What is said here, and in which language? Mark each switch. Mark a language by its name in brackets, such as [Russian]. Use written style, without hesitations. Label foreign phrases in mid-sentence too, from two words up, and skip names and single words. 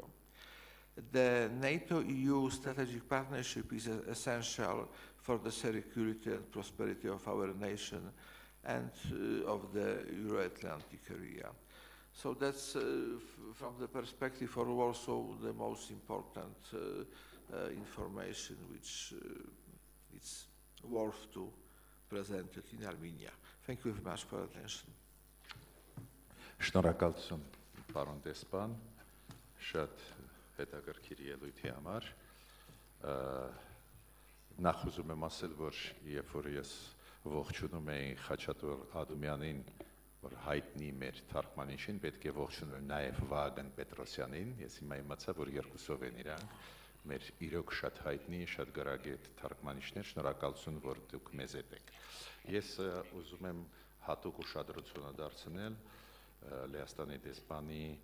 [English] The NATO-EU strategic partnership is essential for the security and prosperity of our nation and of the Euro-Atlantic area. So that's, from the perspective of Warsaw, the most important information which it's worth to present it in Armenia. Thank you very much for your attention. [Armenian] Շնորհակալություն, պարոն դեսպան, շատ հետաքրքիր ելույթի համար։ Նախ ուզում եմ ասել, որ երբ որ ես ողջունում էի Խաչատուր Ադումյանին, որ հայտնի մեր թարգմանիչին, պետք է ողջունել նաև Վագն Պետրոսյանին, ես հիմա իմացա, որ երկուսով են իրանք, մեր իրոք շատ հայտնի, շատ գրագետ թարգմանիչներ, շնորհակալություն, որ դուք մեզ հետ եք։ Ես ուզում եմ հատուկ ուշադրությունը դարձնել Լեհաստանի դեսպանի